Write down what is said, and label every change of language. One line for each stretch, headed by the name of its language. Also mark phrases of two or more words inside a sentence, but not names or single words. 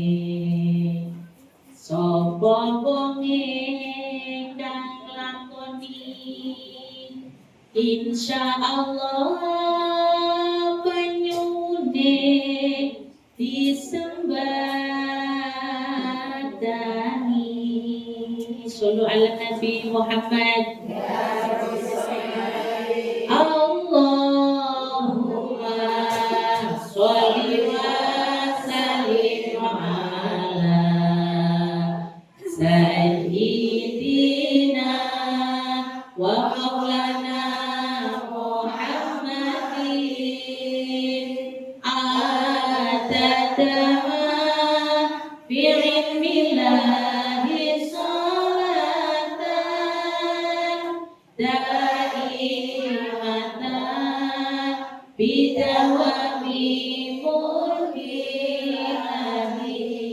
Javanese: Sapa wong kang lakoni insyaallah penyune disembadani.
Arabic: صلوا على النبي محمد. اللهم صل وسلم على سيدنا ومولانا محمد عدد ما بعلم الله صلاة دائمة بدوام ملك الله.